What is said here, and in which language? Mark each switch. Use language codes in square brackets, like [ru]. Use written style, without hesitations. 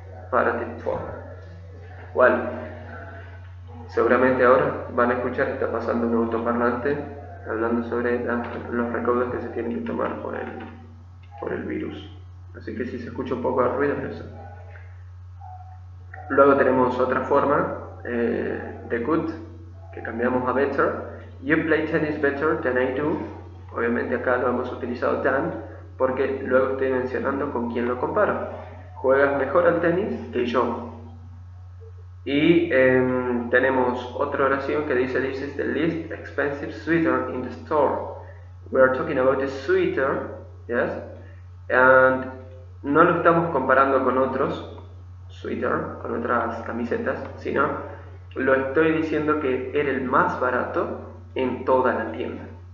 [en] Comparative form. [es] Bueno, seguramente ahora van a escuchar que está pasando un autoparlante hablando sobre los recaudos que se tienen que tomar por el virus. Así que si se escucha un poco de ruido es eso. Luego tenemos otra forma de good, que cambiamos a better. [en] You play tennis better than I do. [es] Obviamente acá lo hemos utilizado than, porque luego estoy mencionando con quién lo comparo. Juegas mejor al tenis que yo. Y tenemos otra oración que dice: [en] This is the least expensive sweater in the store. We are talking about the sweater, yes, [es] and no lo estamos comparando con otros sweater, con otras camisetas, sino lo estoy diciendo que era el más barato en toda la tienda.